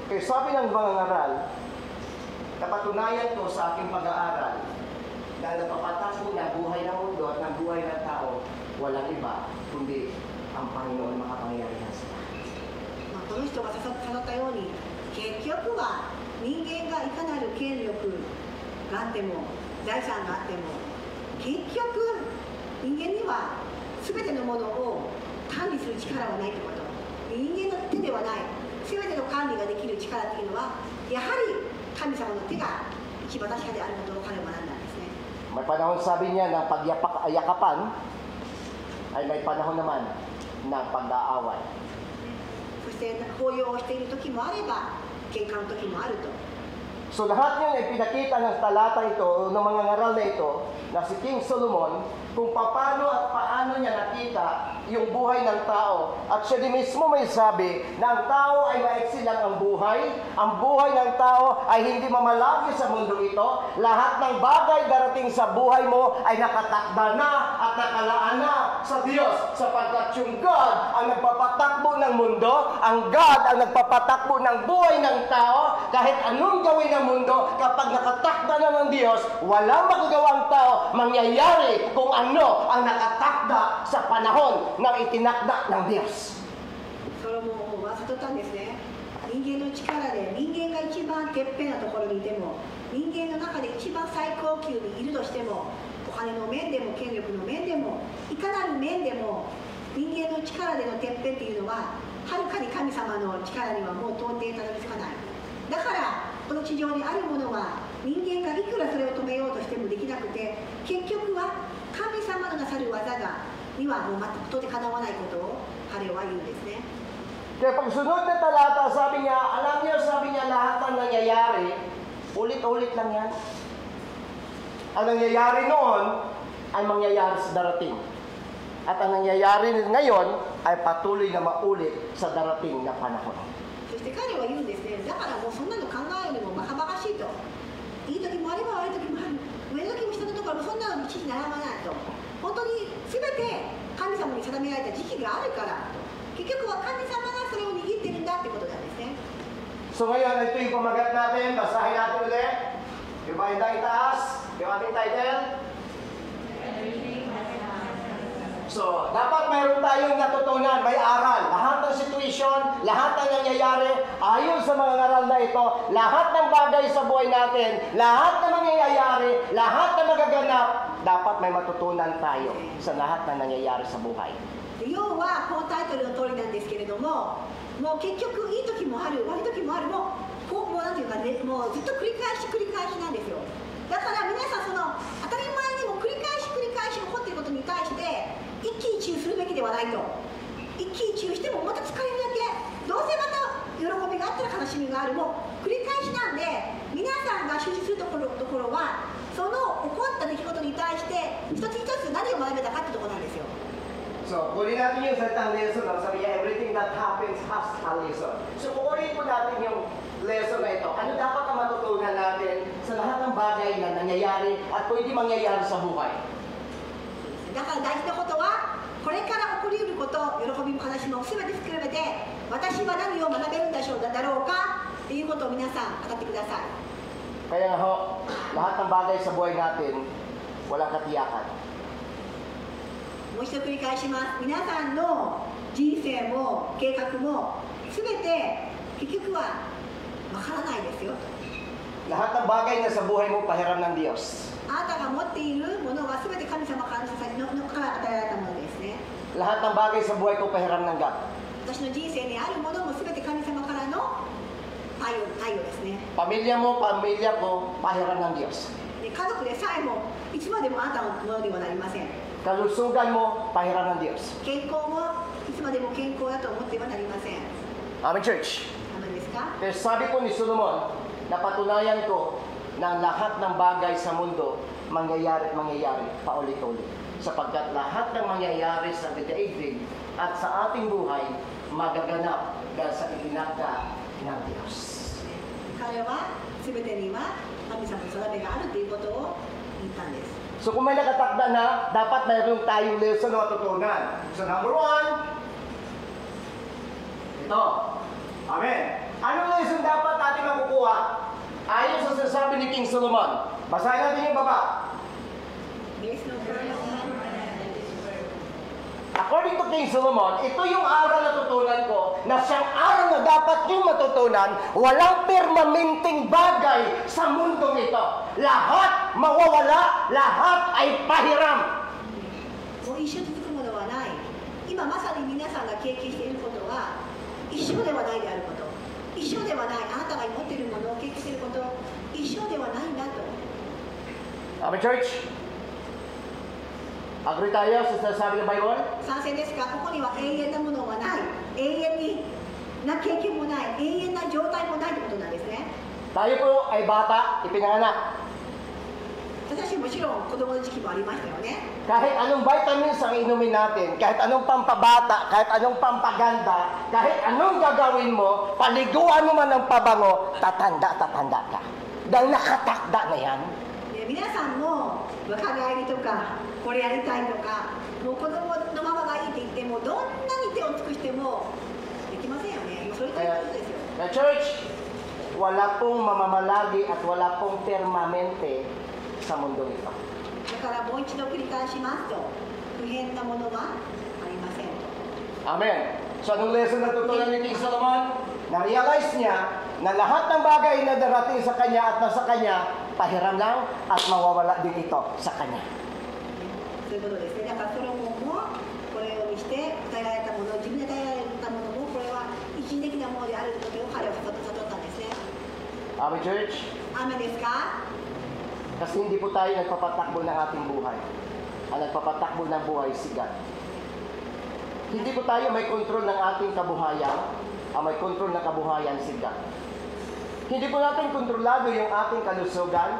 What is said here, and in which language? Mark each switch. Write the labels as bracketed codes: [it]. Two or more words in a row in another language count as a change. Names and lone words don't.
[tl] Kaya sabi ng mga ngaral, napatunayan ko sa aking pag-aaral na napapatakbo ng buhay ng mundo at ng buhay ng tao, walang iba kundi ang Panginoon makapangyarihan sa lahat. [ja] この人が語ったように結局は人間がいかなる権力があっても財産があっても結局人間には全てのものを管理する力はないということ。人間の手ではない全ての管理ができる力というのはやはり神様の手が一番確かであることを彼は学んだんですね。 [tl] May panahon sabi niya ng pagyakapan ay may panahon naman ng pag-aaway. [ja] そして抱擁をしている時もあれば喧嘩の時もあると。 [tl] So lahat yun ay pinakita ng talata ito, ng mga ngaral na ito, na si King Solomon, kung paano at paano niya nakita yung buhay ng tao. At siya din mismo may sabi na ang tao ay maiksi lang ang buhay ng tao ay hindi mamalagi sa mundo ito. Lahat ng bagay darating sa buhay mo ay nakatakda na at nakalaan na sa Diyos sapagkat yung God ang nagpapatakbo ng mundo, ang God ang nagpapatakbo ng buhay ng tao. Kahit anong gawin ng mundo, kapag nakatakda na ng Diyos, walang magagawang tao mangyayari kung ano ang nakatakda sa panahon ng itinakda ng Diyos. [ja] それも忘れたんですね。人間の力で、人間が一番てっぺんなところにいても、人間の中で一番最高級にいるとしても、お金の面でも権力の面でもいかなる面でも、人間の力でのてっぺんっていうのははるかに神様の力にはもう到底たどり着かない。だからこの地上にあるものは人間がいくらそれを止めようとしてもできなくて、結局は神様のなさる技にはもう到底かなわないことを彼は言うんですね。 [tl] Kaya pag sunod na talata, sabi niya, alam niyo, sabi niya, lahat ng nangyayari, ulit-ulit lang yan. Ang nangyayari noon ay mangyayari sa darating. At ang nangyayari ngayon ay patuloy na maulit sa darating na panahon. [ja] そして彼は言うんですね。だからもうそんなの考えるのもバカバカしいと。いい時もあれば悪い時もある。上の時も下のところもそんなの一時並ばないと。本当に全て神様に定められた時期があるから。結局は神様がそれを握ってるんだってことなんですね。 [tl] So ngayon, ito yung pamagat natin. Basahin natin ulit. Yung ba yung itaas? Yung ating title? So, dapat mayroon tayong natutunan, may aral. Lahat ng situation, lahat ng nangyayari, ayon sa mga ngaral na ito, lahat ng bagay sa buhay natin, lahat ng mangyayari, lahat ng magaganap, dapat may matutunan tayo sa lahat ng nangyayari sa buhay. [ja] 要はこのタイトルの通りなんですけれども、もう結局いい時もある、悪い時もある、もうなんていうかね、もうずっと繰り返しなんですよ。だから皆さんその当たり前にも繰り返し起こっていることに対して一喜一憂するべきではないと。一喜一憂してもまた疲れるだけ、どうせまた喜びがあったら悲しみがある、もう繰り返しなんで、皆さんが集中するところはその起こった出来事に対して一つ一つ何を学べたかってところなんですよ。 [tl] So, kunin natin yung salitang lesson. Sabi niya, [en] everything that happens has a lesson. [tl] So, kukunin po natin yung lesson na ito. Ano dapat ang matutunan natin sa lahat ng bagay na nangyayari at pwede mangyayari sa buhay? [ja] だから大事なことは、これから起こりうること、喜びも悲しみも全てひっくるめて、私は何を学べるんだろうかっていうことを皆さん語ってください。 [tl] Kaya nga ho, lahat ng bagay sa buhay natin, walang katiyakan. [ja] もう一度繰り返します。皆さんの人生も計画も全て結局はわからないですよ。 [tl] Lahat ng bagay na sa buhay mo, pahiram ng Diyos. [ja] あなたが持っているものは全て神様から与えられたものですね。 [tl] Lahat ng bagay sa buhay ko, pahiram ng God. [ja] 私の人生にあるものも全て神様からの愛をですね。 [tl] Pamilya mo, pamilya ko, pahiram ng Diyos. [ja] で家族でさえもいつまでもあなたのものにはなりません。 [tl] Kalusugan mo, pahiram ng Diyos. [ja] 健康もいつまでも健康だと思ってはなりません。 [tl] Aming church. [ja] 何ですか？ [tl] Pero sabi po ni Solomon, napatunayan ko na lahat ng bagay sa mundo mangyayari at mangyayari paulit-ulit. Sapagkat lahat ng mangyayari sa daigdig at sa ating buhay magaganap dahil sa itinakda ng Diyos. [ja] 彼は全てには神様の定めがあるということを言ったんです。 [tl] So kung may nakatakda na, dapat mayroon tayong lesson na matutunan. So number 1, ito. Amen. Anong lesson dapat natin makukuha? Ayon sa sinasabi ni King Solomon. Basahin natin yung baba. [en] According to [tl] King Solomon, ito yung aral na tutunan ko na siyang aral na dapat yung matutunan, walang permanenteng bagay sa mundong ito. Lahat mawawala, lahat ay pahiram. [ja] もう一生続くものはない。今まさに皆さんが経験していることは一生ではないであること。一生ではない。あなたが持っているものを経験していること、一生ではないんだと。 [tl] Amen, church? Agree tayo sa sinasabi ng Bible? [ja] 賛成ですか？ここには永遠なものはない。永遠な経験もない。永遠な状態もないということなんですね。 [tl] Tayo po ay bata, ipinanganak. [ja] 私もちろん子供の時期もありましたよね。 [tl] Kahit anong vitamins ang inumin natin, kahit anong pampabata, kahit anong pampaganda, kahit anong gagawin mo, paliguan mo man ng pabango, tatanda ka. Dahil nakatakda na yan. [ja] で皆さんも若返りとかこれやりたいとか、もう子供のままがいいって言ってもどんなに手を尽くしてもできませんよね。それということですよ。 [tl] Na church, wala pong mamamalagi at wala pong permanente sa mundo ito. [ja] だからもう一度繰り返しますと、不変なものはありません。 [tl] Amen. So anong lesson na tutunan ni King Solomon? Na-realize niya na lahat ng bagay na darating sa kanya at nasa kanya, pahiram lang at mawawala din ito sa kanya. [ja] そういうことですね。だからソロモンもこれを見して与えられたもの、自分で与えられたものもこれは一時的なものであることを彼は悟ったんですね。 [tl] Amen, church? [ja] 雨ですか？ [tl] Kasi hindi po tayo nagpapatakbo ng ating buhay. Ang nagpapatakbo ng buhay si God. Hindi po tayo may kontrol ng ating kabuhayan. Ang may kontrol ng kabuhayan si God. Hindi po natin kontrolado yung ating kalusugan.